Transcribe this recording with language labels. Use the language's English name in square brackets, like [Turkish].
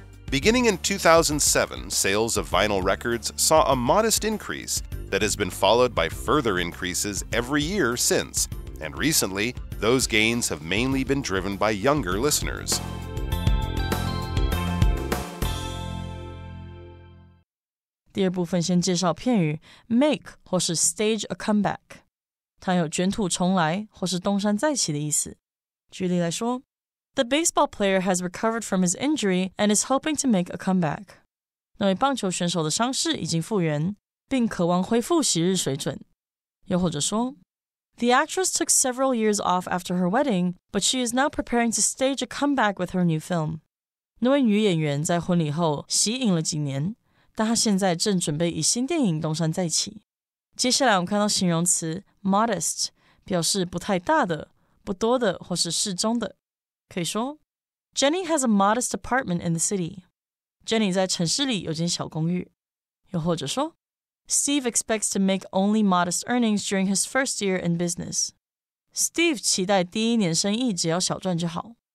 [English] Beginning in 2007, sales of vinyl records saw a modest increase that has been followed by further increases every year since, and recently, those gains have mainly been driven by younger listeners. [Chinese] 第二部分先介绍片语 make 或是 stage a comeback， 它有卷土重来或是东山再起的意思。举例来说， [English] The baseball player has recovered from his injury and is hoping to make a comeback. [Chinese] 那位棒球选手的伤势已经复原，并渴望恢复昔日水准。又或者说， [English] The actress took several years off after her wedding, but she is now preparing to stage a comeback with her new film. [Chinese] 那位女演员在婚礼后息影了几年，但她现在正准备以新电影东山再起。接下来我们看到形容词 modest， 表示不太大的、不多的或是适中的。可以说 [English] Jenny has a modest apartment in the city. [Chinese] Jenny 在城市里有间小公寓。又或者说 [English] Steve expects to make only modest earnings during his first year in business. [Chinese] Steve 期待第一年生意只要小赚就好。